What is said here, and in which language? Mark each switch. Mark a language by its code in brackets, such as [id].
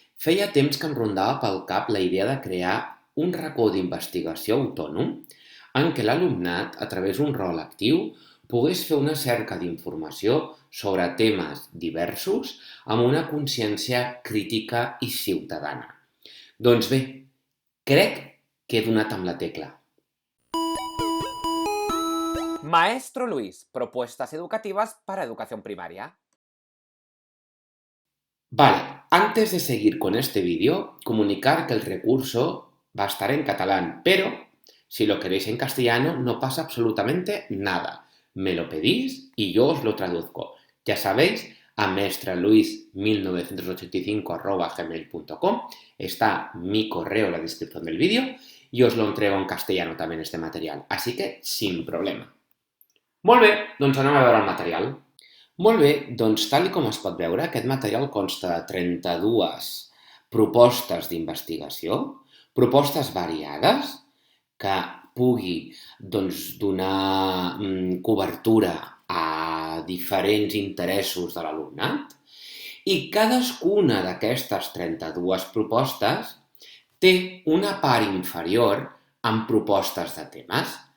[ca] Feia temps que em rondava pel cap la idea de crear un racó d'investigació autònom en què l'alumnat, a través d'un rol actiu, pogués fer una cerca d'informació sobre temes diversos amb una consciència crítica i ciutadana. Doncs bé, crec que he donat amb la tecla. [es] Maestro Luis, propuestas educativas para educación primaria. Vale, antes de seguir con este vídeo, comunicar que el recurso va a estar en catalán, pero si lo queréis en castellano no pasa absolutamente nada. Me lo pedís y yo os lo traduzco. Ya sabéis, a maestraluis1985@gmail.com está mi correo en la descripción del vídeo y os lo entrego en castellano también este material, así que sin problema. [ca] Molt bé, doncs anem a veure el material. Molt bé, doncs tal com es pot veure, aquest material consta de 32 propostes d'investigació, propostes variades, que pugui donar cobertura a diferents interessos de l'alumnat, i cadascuna d'aquestes 32 propostes té una part inferior amb propostes de temes.